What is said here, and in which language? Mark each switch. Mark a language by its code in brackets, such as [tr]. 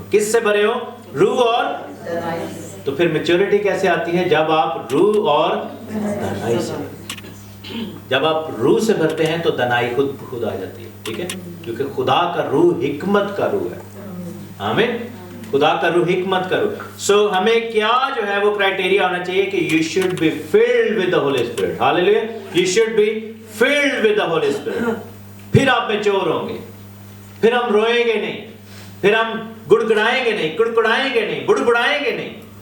[ur] کس سے بھرے ہو؟ روح اور دانائی. تو پھر میچورٹی کیسے آتی ہے؟ جب آپ روح اور دانائی سے, جب آپ روح سے بھرتے ہیں تو دانائی خود آ جاتی ہے. ٹھیک ہے, کیونکہ خدا کا روح حکمت کا روح ہے. آمین. خدا کا روح حکمت کا روح. سو ہمیں کیا جو ہے وہ کرائٹیریا ہونا چاہیے کہ [en] you should be filled with the Holy Spirit. Hallelujah. You should be filled with the Holy Spirit. [ur] پھر آپ میچور ہوں گے, پھر ہم روئیں گے نہیں, پھر ہم گڑگڑائیں گے نہیں, کڑکڑائیں گے نہیں, بڑبڑائیں گے نہیں.